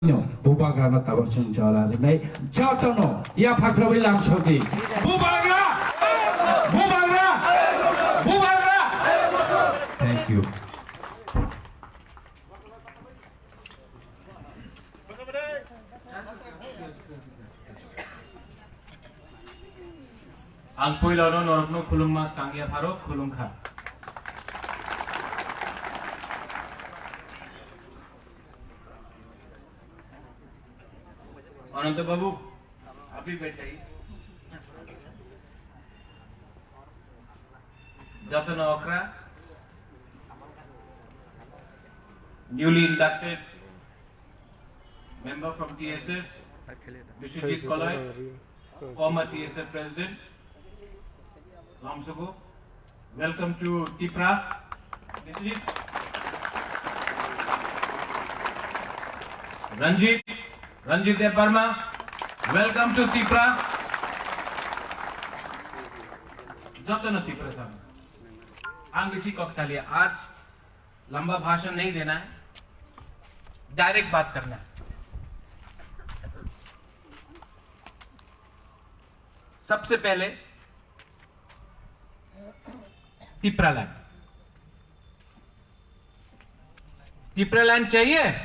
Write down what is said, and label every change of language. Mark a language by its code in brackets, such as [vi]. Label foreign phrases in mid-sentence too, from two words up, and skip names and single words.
[trk] Bubagra na tabasung jala nay jatono ya pakrabi lam choti Bubagra Bubagra Bubagra. [en] Thank you. [trk] Ang puilano norokno khulum mas kangia tharo khulum kha. [hi] अनंत बाबू आप भी बैठ जाइए। [en] Dr. Okra, newly inducted member from TSF, Vishwajit Kolai, former TSF president, Lamsugo. Welcome to TIPRA. Vishwajit. Ranjit Dev Verma, welcome to TIPRA. [hi] जतन TIPRA साहब हम इसी कक्षा लिए आज लंबा भाषण नहीं देना है, डायरेक्ट बात करना है। सबसे पहले TIPRA लैंड चाहिए।